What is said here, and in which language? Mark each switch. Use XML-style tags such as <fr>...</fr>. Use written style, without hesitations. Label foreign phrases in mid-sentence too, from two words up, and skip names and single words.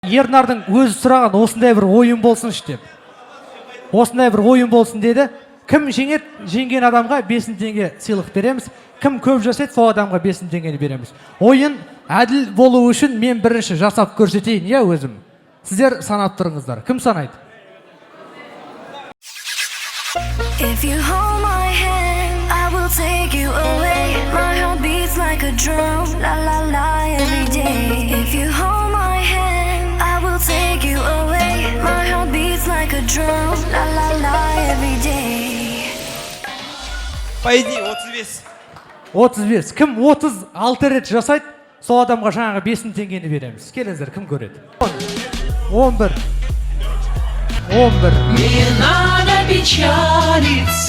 <kk>Ернардың өзі сұраған осындай бір ойын болсыншы деп. Осындай бір ойын болсын деді. Кім жеңет, жеңген адамға 5 теңге сыйлық береміз. Кім көп жасайды, сол адамға 5 теңгені береміз. Ойын әділ болу үшін мен бірінші жасап көрсетейін, я өзім. Сіздер санап тұрыңыздар. Кім санайды?</kk> <en>If you hold my hand, I will take you away. My heart beats like a drum, la la la every day. If you hold my hand, I will take you away. My heart beats like a drum, la la la every day.</en> <ru>Пойди, 35. 35.</ru> <kk>Кім 36 рет жасайды, сол адамға жаңағы 5 теңгені береміз. Келіңіздер, кім көреді? 11. 11.</kk> <ru>Не надо печалиться.</ru>